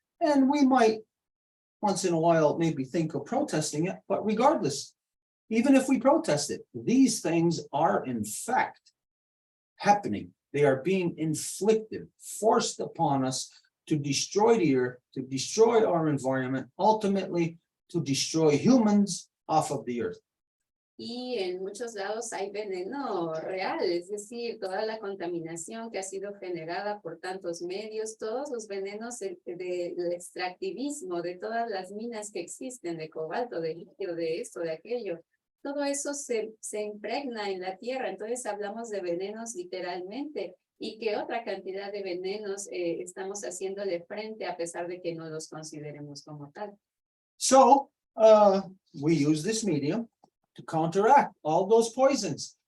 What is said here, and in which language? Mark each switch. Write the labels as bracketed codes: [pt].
[en] And we might once in a while maybe think of protesting it, but regardless, even if we protest it, these things are in fact happening. They are being inflicted, forced upon us to destroy the earth, to destroy our environment, ultimately to destroy humans off of the earth. [es] Y en muchos lados hay veneno real, es decir, toda la contaminación que ha sido generada por tantos medios, todos los venenos del extractivismo, de todas las minas que existen, de cobalto, de litio, de esto, de aquello, todo eso se impregna en la tierra. Entonces hablamos de venenos literalmente, y que otra cantidad de venenos estamos haciéndole frente a pesar de que no los consideremos como tal. [en] So we use this medium to counteract all those poisons.